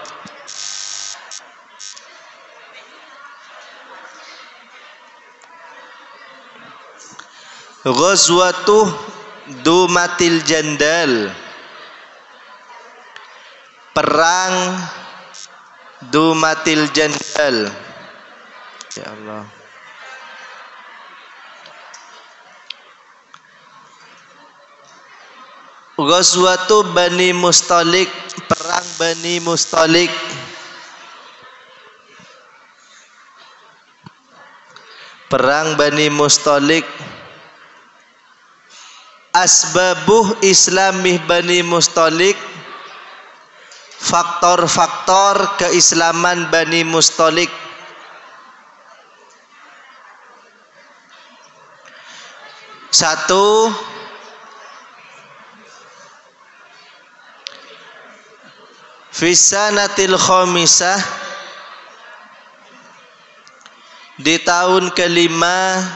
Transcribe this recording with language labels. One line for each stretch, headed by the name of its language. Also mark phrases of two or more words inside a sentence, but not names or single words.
Indonesian: Ghazwatuh Dumatil Jandal, perang Dumatil Jandal.
Arabic: يا الله.
Indonesian: Ghazwatu Bani Mustalik, perang Bani Mustalik. Perang Bani Mustalik.
Arabic: أسباب إسلام بني المصطلق,
Indonesian: faktor-faktor keislaman Bani Mustalik. Satu,
Arabic: في السنة الخامسة,
Indonesian: di tahun kelima